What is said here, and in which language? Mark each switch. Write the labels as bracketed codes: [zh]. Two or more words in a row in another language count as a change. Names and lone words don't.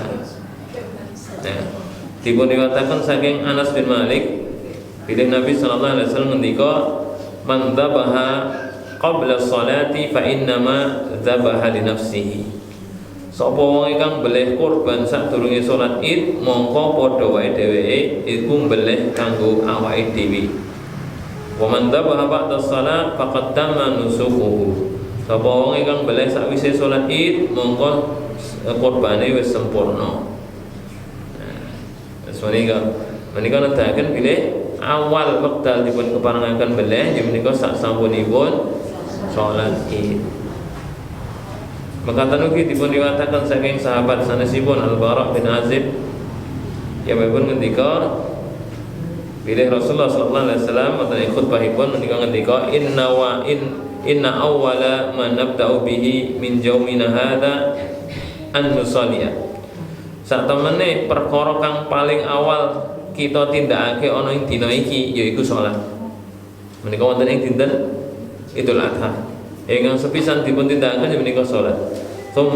[jv] Nah, dipun riwayataken saking Anas bin Malik, bilih Nabi [ar] صلى الله عليه وسلم، من ذبح قبل الصلاة فإنما ذبح لنفسه." [jv] Sapa wong ingkang mbelih kurban sadurunge salat Id, mongko padha wae dheweke iku mbelih kanggo awake dhewe. [ar] ومن ذبح بعد الصلاة فقد تم نسكه. [jv] Sapa wong ingkang mbelih sakwise salat Id, mongko kurbane wis sempurna. Menika nedahaken bilih awal wekdal dipun keparengaken beleh nggih menika sak sampunipun salat Id. Mekaten ugi dipun riwayataken saking sahabat sanesipun Al-Bara' bin Azib, ya pun ngendika bilih Rasulullah [ar] صلى الله عليه وسلم [jv] wonten khutbahipun menika ngendika [ar] إن أول ما نبدأ به من يومنا هذا أن نصلي. [jv] Sak temene perkara kang paling awal kita tindakake ana ing dina iki yaiku salat. Menika wonten ing dinten Idul Adha. Ingkang sepisan dipun tindakaken menika salat.